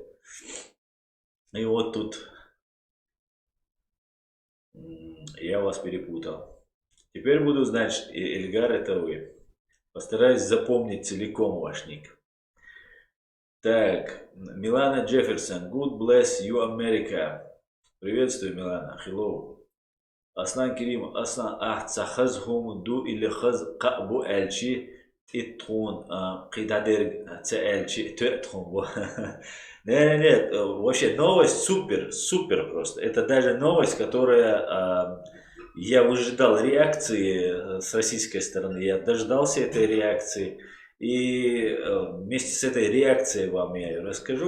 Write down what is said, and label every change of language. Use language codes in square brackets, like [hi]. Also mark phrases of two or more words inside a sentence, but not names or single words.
[ru] И вот тут я вас перепутал. Теперь буду знать, что Эльгар это вы. Постараюсь запомнить целиком ваш ник. Так, Милана Джефферсон. [en] God bless you, America. [ru] Приветствую, Милана. Hello. Аслан Керим. Аслан Ахцахаз Хумду или Хаз Кабу Эльчи. Иттун Кидадер Эльчи. Туэтхум. Нет, вообще новость супер, супер просто. Это даже новость, которая я выжидал реакции с российской стороны. Я дождался этой реакции. И вместе с этой реакцией вам я ее расскажу.